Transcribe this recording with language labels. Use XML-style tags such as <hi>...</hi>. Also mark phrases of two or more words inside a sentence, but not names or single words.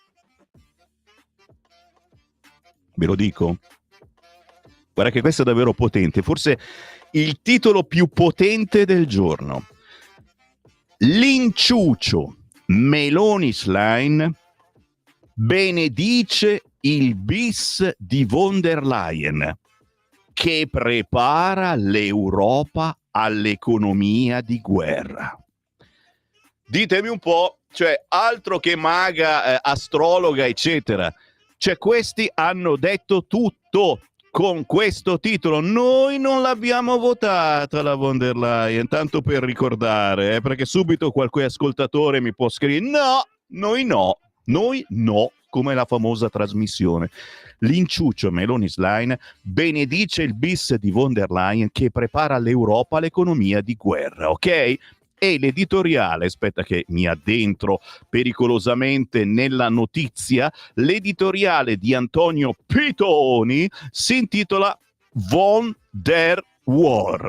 <it>Ve lo dico? Guarda che questo è davvero potente, forse il titolo più potente del giorno. L'inciucio Meloni Schlein benedice il bis di von der Leyen che prepara l'Europa all'economia di guerra. Ditemi un po', cioè altro che maga, astrologa, eccetera. Cioè questi hanno detto tutto. Con questo titolo noi non l'abbiamo votata la von der Leyen, tanto per ricordare, perché subito qualche ascoltatore mi può scrivere noi no, come la famosa trasmissione. L'inciucio Meloni Schlein benedice il bis di von der Leyen che prepara l'Europa all'economia di guerra, ok? E l'editoriale, aspetta che mi addentro pericolosamente nella notizia, l'editoriale di Antonio Pitoni si intitola Von der War.</it>